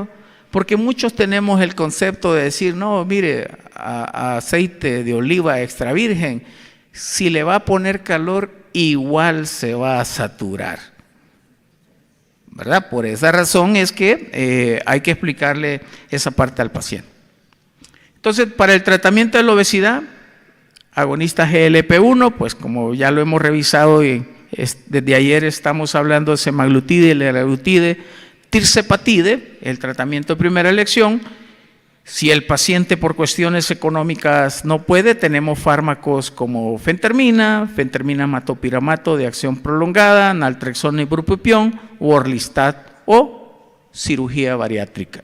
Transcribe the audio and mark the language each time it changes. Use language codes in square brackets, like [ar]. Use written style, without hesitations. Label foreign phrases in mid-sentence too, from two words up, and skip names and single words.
[es] Porque muchos tenemos el concepto de decir, no, mire, a aceite de oliva extra virgen, si le va a poner calor, igual se va a saturar, ¿verdad? Por esa razón es que hay que explicarle esa parte al paciente. Entonces, para el tratamiento de la obesidad, agonista GLP-1, pues como ya lo hemos revisado y desde ayer estamos hablando de semaglutide, liraglutide, tirzepatide, el tratamiento de primera elección. Si el paciente por cuestiones económicas no puede, tenemos fármacos como fentermina, matopiramato de acción prolongada, naltrexona y bupropión, o orlistat, o cirugía bariátrica.